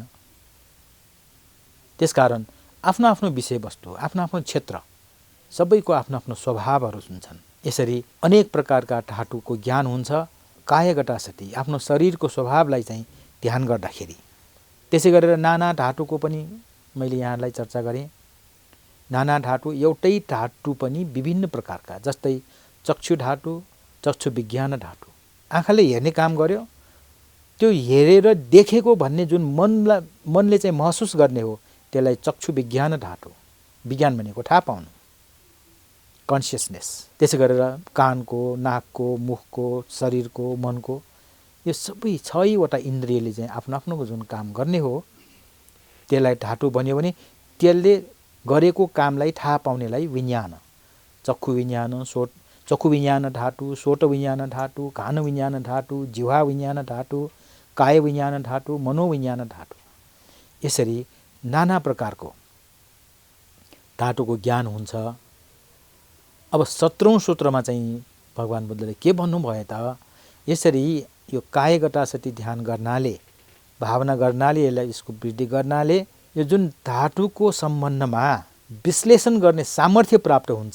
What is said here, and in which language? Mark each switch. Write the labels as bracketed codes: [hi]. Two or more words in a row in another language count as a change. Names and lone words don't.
[ne] त्यसकारण आफ्नो आफ्नो विषयवस्तु, आफ्नो आफ्नो क्षेत्र, सबैको आफ्नो आफ्नो स्वभावहरू हुन्छन्। यसरी अनेक प्रकारका धातुको ज्ञान हुन्छ [pi] काय गटासति, [ne] आफ्नो शरीरको स्वभावलाई चाहिँ ध्यान गर्दाखेरि। त्यसै गरेर नाना धातुको पनि मैले यहाँलाई चर्चा गरेँ। नाना धातु, एउटै धातु पनि विभिन्न प्रकारका, जस्तै चक्षु धातु, चक्षु विज्ञान धातु। आँखाले हेर्ने काम गर्यो, त्यो हेरेर देखेको भन्ने जुन मनले चाहिँ महसुस गर्ने हो, त्यसलाई चक्षु विज्ञान धातु। विज्ञान भनेको थाहा पाउनु, कन्सियसनेस। त्यसै गरेर कानको, नाकको, मुखको, शरीरको, मनको, यो सबै 6वटा इन्द्रियले चाहिँ आफ्नो आफ्नो जुन काम गर्ने हो, त्यसलाई धातु भन्यो भने त्यसले गरेको कामलाई थाहा पाउनेलाई विज्ञान। चक्षु विज्ञान, चक्षु विज्ञान धातु, सोट विज्ञान धातु, घान विज्ञान धातु, जिह्वा विज्ञान धातु, काय विज्ञान धातु, मनोविज्ञान धातु। यसरी नाना प्रकारको धातुको ज्ञान हुन्छ। अब 17औं सूत्रमा चाहिँ भगवान बुद्धले के भन्नुभयो त? यसरी यो [pi] काय गटासति [ne] ध्यान गर्नाले भावना गर्नाले यसको वृद्धि गर्नाले यो जुन धातुको सम्बन्धमा विश्लेषण गर्ने सामर्थ्य प्राप्त हुन्छ।